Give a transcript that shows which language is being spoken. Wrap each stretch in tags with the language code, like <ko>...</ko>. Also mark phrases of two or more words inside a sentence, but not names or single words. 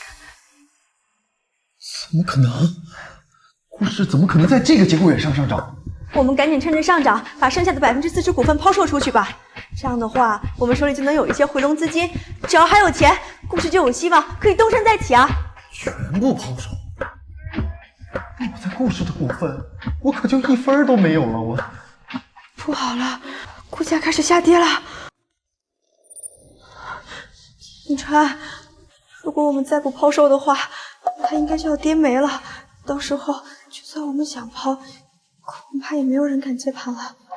<zh>怎麼可能？顧氏怎麼可能在這個節骨眼上漲？我們趕緊趁着上漲，把剩下的40%股份拋售出去吧。這樣的話，我們手裡就能有一些回籠資金，只要還有錢，顧氏就有希望可以東山再起啊！全部拋售？我在顧氏的股份，我可就1分都沒有了。我不好了，股價開始下跌了。景川，如果我們再不拋售的話，它應該就要跌沒了。到時候就算我们想抛，恐怕也没有人敢接盘了。</zh>